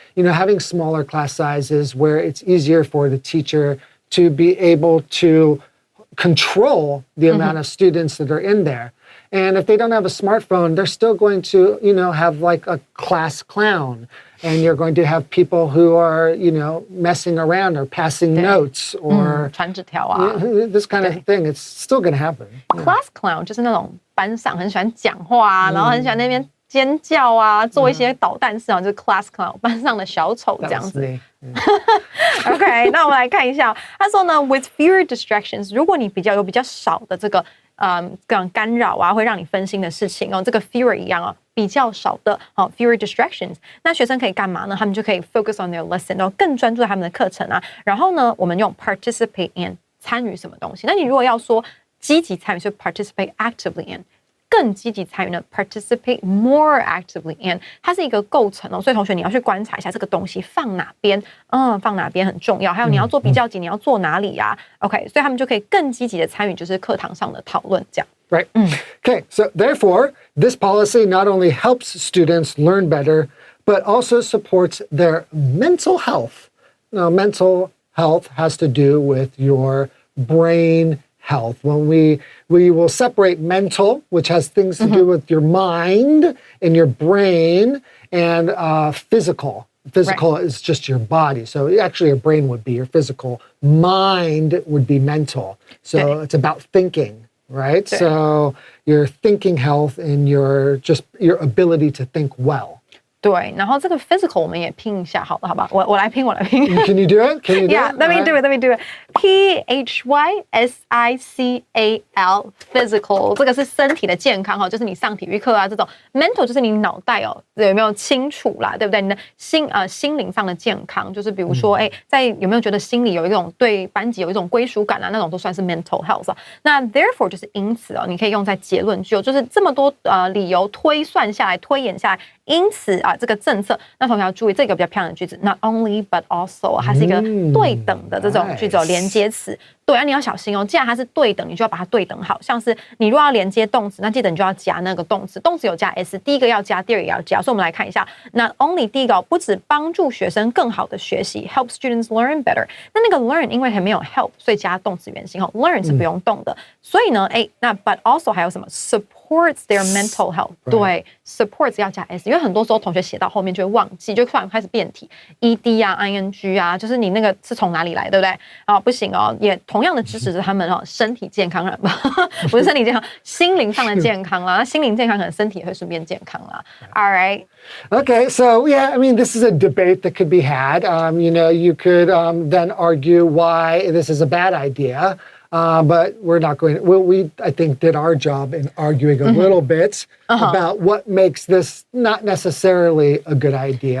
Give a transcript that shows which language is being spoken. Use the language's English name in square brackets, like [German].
[English] Having smaller class sizes where it's easier for the teacher to be able to control the amount of students that are in there. And if they don't have a smartphone, they're still going to, have like a class clown. And you're going to have people who are, messing around or passing notes or [Chinese] 传纸条啊 [English] this kind of thing. It's still going to happen. [Chinese] Class clown 就是那种班上很喜欢讲话啊，然后很喜欢那边尖叫啊，做一些捣蛋事啊，就是 [English] class clown [Chinese] 班上的小丑这样子。 OK， 那我们来看一下，他说呢 ， [English] with fewer distractions， [Chinese] 如果你有比较少的这个干扰啊，会让你分心的事情哦，这个 fewer 一样哦，比较少的 [English] fewer distractions， [Chinese] 那学生可以干嘛呢？他们就可以 [English] focus on their lesson， [Chinese] 然后更专注在他们的课程啊。然后呢，我们用 [English] participate in [Chinese] 参与什么东西？那你如果要说积极参与，就 [English] participate actively in。 [Chinese] 更积极参与呢 ， [English] participate more actively in， [Chinese] 它是一个构成哦，所以同学你要去观察一下这个东西放哪边，放哪边很重要。还有你要做比较级，你要做哪里呀？OK， 所以他们就可以更积极的参与，就是课堂上的讨论这样。 [English] Right. Okay. So therefore, this policy not only helps students learn better, but also supports their mental health. Now, mental health has to do with your brain health. When we will separate mental, which has things to do with your mind and your brain, and physical. Physical is just your body. So actually your brain would be your physical. Mind would be mental. So it's about thinking, right? So your thinking health and your ability to think well. [Chinese] 对，然后这个 physical 我们也拼一下，好了，好吧？我来拼。 [English] Can you do it? Can you do Yeah, it? let me do it. Let me do it. [Chinese] PHYSICAL physical 这个是身体的健康哈，就是你上体育课啊这种 mental 就是你脑袋哦有没有清楚啦，对不对？你的心灵上的健康，就是比如说在有没有觉得心里有一种对班级有一种归属感啊，那种都算是 [English] mental health [Chinese] 啊。那 therefore 就是因此哦，你可以用在结论句，就是这么多理由推算下来、推演下来，因此啊这个政策，那同学要注意这个比较漂亮的句子 ， [English] not only but also [Chinese] 它是一个对等的这种句子，连接词。对啊，你要小心哦。既然它是对等，你就要把它对等好。像是你如果要连接动词，那记得你就要加那个动词。动词有加 s， 第一个要加，第二个也要加。所以我们来看一下 ， [English] not only [Chinese] 第一个不止帮助学生更好的学习 ， [English] help students learn better。 [Chinese] 那个 learn 因为还没有 help， 所以加动词原形，learn 是不用动的。所以呢，那 [English] but also [Chinese] 还有什么 [English] supports their mental health？ [Chinese] 对 ，supports 要加 s， 因为很多时候同学写到后面就会忘记，就突然开始变体 ，ed 啊 ing 啊，就是你那个是从哪里来，对不对？啊，不行哦，也同样的支持是他们身体健康人吧，不是身体健康，心灵上的健康啦。那心灵健康可能身体也会顺便健康啦。 [English] All right. Okay, so yeah, I mean, this is a debate that could be had. You could then argue why this is a bad idea. But we're not going to, we, I think, did our job in arguing a little bit about what makes this not necessarily a good idea.